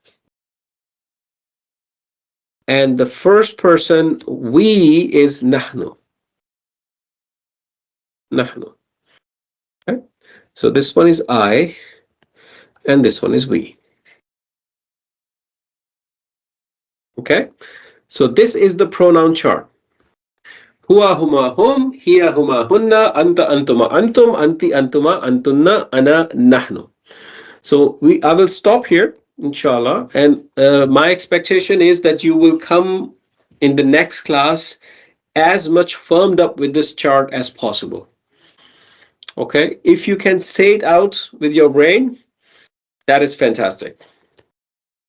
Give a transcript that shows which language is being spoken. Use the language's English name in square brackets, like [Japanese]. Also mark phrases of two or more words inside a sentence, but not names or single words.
[English] And the first person we is nahnu. Nahnu. Okay? So this one is I and this one is we. Okay? So this is the pronoun chart. [Arabic] هو هما هم، هي هما هن، أنت أنتما أنتم، أنتِ أنتما أنتن، أنا نحن. [English] So I will stop here, inshallah, and my expectation is that you will come in the next class as much firmed up with this chart as possible. Okay, if you can say it out with your brain, that is fantastic.